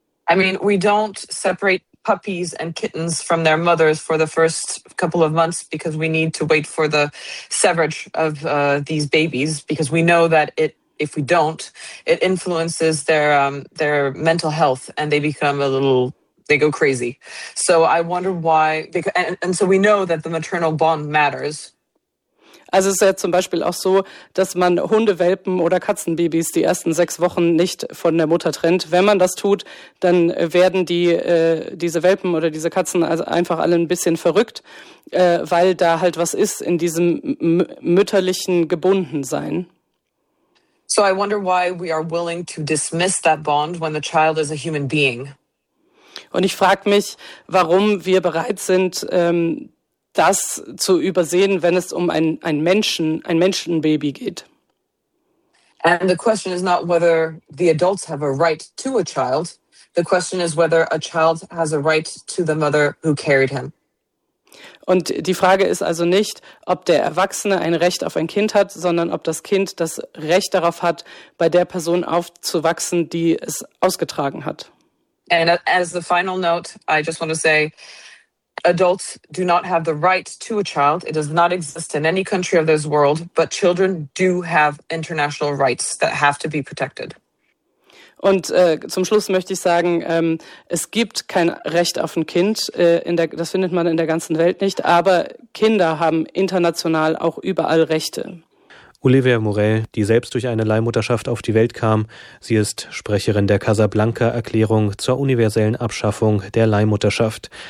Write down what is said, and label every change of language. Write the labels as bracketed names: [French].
[English] I mean, we don't separate puppies and kittens from their mothers for the first couple of months because we need to wait for the severage of these babies because we know that if we don't, it influences their mental health and they go crazy. So I wonder why, and so we know that the maternal bond matters. [German] Also es ist ja zum Beispiel auch so, dass man Hundewelpen oder Katzenbabys die ersten 6 Wochen nicht von der Mutter trennt. Wenn man das tut, dann werden diese Welpen oder diese Katzen also einfach alle ein bisschen verrückt, weil da halt was ist in diesem mütterlichen Gebundensein. [English] So I wonder why we are willing to dismiss that bond when the child is a human being. [German] Und ich frage mich, warum wir bereit sind, das zu übersehen, wenn es um ein Menschenbaby geht. [English] And the question is not whether the adults have a right to a child. The question is whether a child has a right to the mother who carried him. [German] Und die Frage ist also nicht, ob der Erwachsene ein Recht auf ein Kind hat, sondern ob das Kind das Recht darauf hat, bei der Person aufzuwachsen, die es ausgetragen hat. [English] And as the final note, I just want to say, adults do not have the right to a child. It does not exist in any country of this world, but children do have international rights that have to be protected. [German] Und zum Schluss möchte ich sagen, es gibt kein Recht auf ein Kind. Das findet man in der ganzen Welt nicht, aber Kinder haben international auch überall Rechte. Olivia Morel, die selbst durch eine Leihmutterschaft auf die Welt kam. Sie ist Sprecherin der Casablanca-Erklärung zur universellen Abschaffung der Leihmutterschaft.